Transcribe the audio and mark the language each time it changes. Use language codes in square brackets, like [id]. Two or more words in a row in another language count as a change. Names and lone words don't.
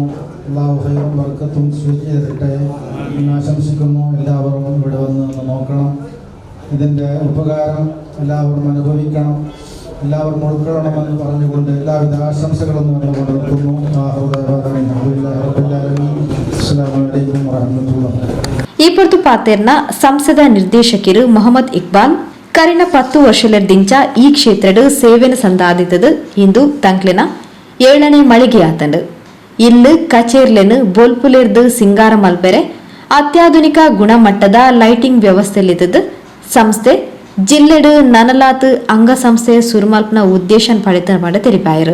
[ml] അല്ലാഹു ഖൈറും ബർക്കത്തും സ്വീകരിക്കട്ടെ എന്ന് ആശംസിക്കുന്നു. എല്ലാവരും ഇവിടെ വന്ന് നോക്കണം. ഇതിൻ്റെ ഉപകാരം എല്ലാവരും അനുഭവിക്കണം, എല്ലാവരും ഉൾക്കൊള്ളണമെന്ന് പറഞ്ഞുകൊണ്ട് എല്ലാവിധ ആശംസകളും നേർന്നുകൊണ്ട് നിർത്തുന്നു. [ar] السلام عليكم ورحمة الله. [tcy] ಈ ಪೊರ್ತು ಪಾತೆರ್ನ ಸಂಸದ ನಿರ್ದೇಶಕರು ಮೊಹಮ್ಮದ್ ಇಕ್ಬಾಲ್ ಕರಿನ 10 ವರ್ಷಲರ್ದಿಂಚ ಈ ಕ್ಷೇತ್ರದ ಸೇವೆನ ಸಂದಾದಿತದು ಇಂದು ತಂಕ್ಲೆನ 7ನೇ ಮಳಿಗೆ ಆತಂಡು. ಇಲ್ಲಿ ಕಚೇರ್ಲೆನು ಬೋಲ್ಪುಲೆರ್ದು ಸಿಂಗಾರ ಮಲ್ಪೆರೆ ಅತ್ಯಾಧುನಿಕ ಗುಣಮಟ್ಟದ ಲೈಟಿಂಗ್ ವ್ಯವಸ್ಥೆಲಿದ್ದು ಸಂಸ್ಥೆ ಜಿಲ್ಲೆಡು ನನಲಾತ್ ಅಂಗಸಂಸ್ಥೆ ಸುರುಮಲ್ಪನ ಉದ್ದೇಶನ ಪಡಿತ ಮಾಡಿ ತೆರಿಪಾಯರು.